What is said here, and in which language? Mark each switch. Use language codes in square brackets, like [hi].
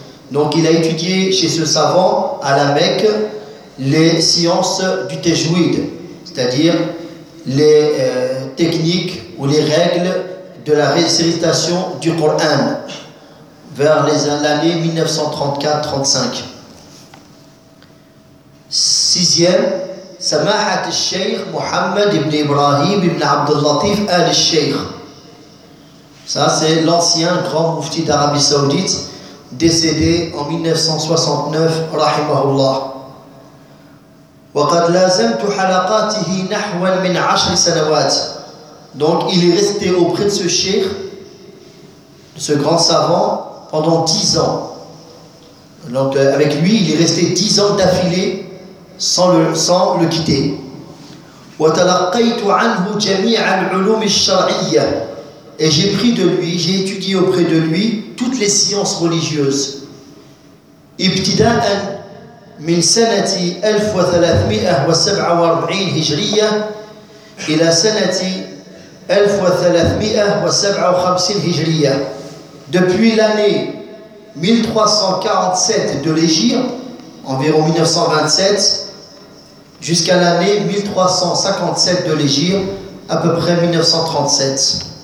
[fr] Donc il a étudié chez ce savant à la Mecque les sciences du tajwid, c'est-à-dire les techniques ou les règles de la récitation du Coran vers les années 1934-35. [ar] Sixième, سماحة الشيخ محمد بن إبراهيم بن عبد اللطيف آل الشيخ. [fr] Ça c'est l'ancien grand mufti d'Arabie Saoudite décédé en 1969 [ar] رحمه وقد لازمت حلقاته نحو من عشر سنوات. [fr] Donc il est resté auprès de ce cheikh, ce grand savant, pendant 10 ans. Donc avec lui il est resté 10 ans d'affilée sans le quitter. [ar] وتلقيت عنه جميع العلوم الشرعية. [fr] Et j'ai pris de lui, j'ai étudié auprès de lui toutes les sciences religieuses. [ar] ابتداء من سنة 1347 هجرية إلى سنة 1357 هجرية. [fr] Depuis l'année 1347 de l'Hégire, environ 1927, jusqu'à l'année 1357 de l'Hégire, à peu près 1937.